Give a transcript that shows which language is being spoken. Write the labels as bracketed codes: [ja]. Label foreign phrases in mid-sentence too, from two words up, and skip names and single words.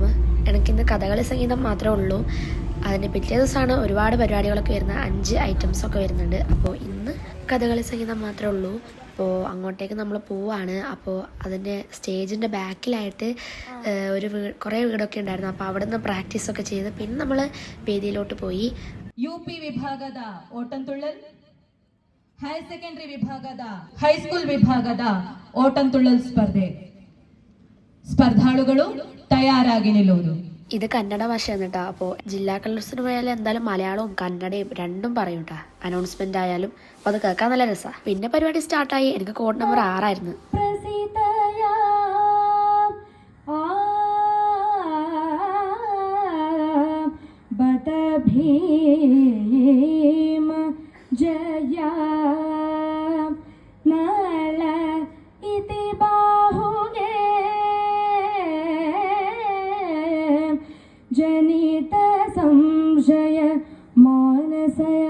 [ml] എനിക്കിന്ന് കഥകളി സംഗീതം മാത്രമേ ഉള്ളൂ. അതിൻ്റെ പിറ്റേ ദിവസമാണ് ഒരുപാട് പരിപാടികളൊക്കെ വരുന്നത്. 5 ഐറ്റംസൊക്കെ വരുന്നുണ്ട്. അപ്പോൾ ഇന്ന് കഥകളി സംഗീതം മാത്രമേ ഉള്ളൂ. അപ്പോൾ അങ്ങോട്ടേക്ക് നമ്മൾ പോവാണ്. അപ്പോൾ അതിൻ്റെ സ്റ്റേജിൻ്റെ ബാക്കിലായിട്ട് കുറേ വീടൊക്കെ ഉണ്ടായിരുന്നു. അപ്പോൾ അവിടെ നിന്ന് പ്രാക്ടീസൊക്കെ ചെയ്ത് പിന്നെ നമ്മൾ വേദിയിലോട്ട് പോയി. [kn] UP ವಿಭಾಗದ ಓಟಂತುಳ್ಳಲ್, [en] higher secondary [kn] ವಿಭಾಗದ ಹೈಸ್ಕೂಲ್ ವಿಭಾಗದ ಓಟಂತುಳ್ಳಲ್ ಸ್ಪರ್ಧಾಳುಗಳು ತಯಾರಾಗಿ ನಿಲ್ಲುವುದು. [ml] ഇത് കന്നഡ ഭാഷയാണ് കേട്ടോ. അപ്പോൾ ജില്ലാ കലോത്സവത്തിന് പോയാലും എന്തായാലും മലയാളവും കന്നഡയും രണ്ടും പറയും കേട്ടോ, അനൗൺസ്മെന്റ് ആയാലും. അപ്പോൾ അത് കേൾക്കാൻ നല്ല രസമാണ്. പിന്നെ പരിപാടി സ്റ്റാർട്ടായി. എനിക്ക് [en] code number [ml] 6 ആയിരുന്നു. [sa] ജയ നള ഇതി ബാഹുഗേ ജനിത സംശയ മാനസയ.